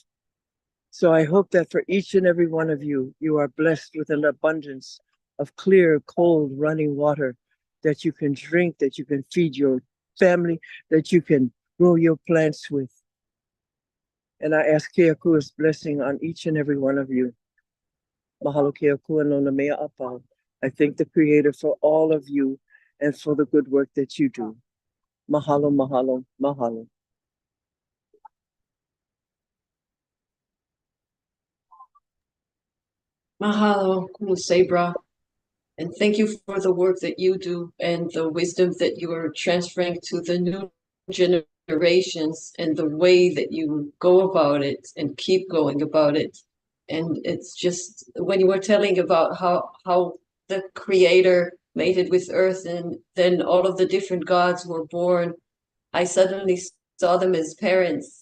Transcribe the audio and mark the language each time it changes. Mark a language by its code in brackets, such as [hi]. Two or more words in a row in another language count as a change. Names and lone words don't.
[en] So I hope that for each and every one of you, you are blessed with an abundance of clear, cold, running water that you can drink, that you can feed your family, that you can grow your plants with. And I ask Keakua's blessing on each and every one of you. [haw] Mahalo Keakua no na mea apa. [en] I thank the Creator for all of you and for the good work that you do. [haw] Mahalo, mahalo, mahalo. Mahalo, Kumusebra. [en] And thank you for the work that you do and the wisdom that you are transferring to the new generations and the way that you go about it and keep going about it. And it's just when you were telling about how the Creator made it with earth and then all of the different gods were born, I suddenly saw them as parents.